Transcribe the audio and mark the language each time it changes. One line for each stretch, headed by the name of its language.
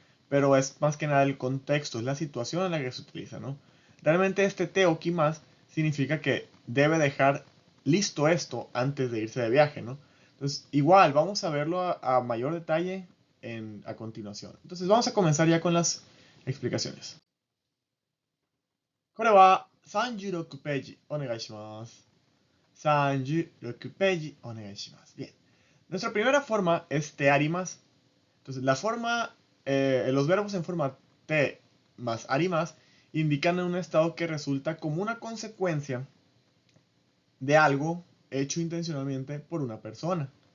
Spanish: Pero es más que nada el contexto, es la situación en la que se utiliza, ¿no? Realmente este te okimas significa que debe dejar listo esto antes de irse de viaje, ¿no? Entonces, igual, vamos a verlo a mayor detalle a continuación. Entonces, vamos a comenzar ya con las explicaciones.
Japanese: これは36ページお願いします。36ページお願いします。
Spanish: Bien. Nuestra primera forma es te arimas. Entonces, los verbos en forma te más arimas indican un estado que resulta como una consecuencia de algo hecho intencionalmente por una persona.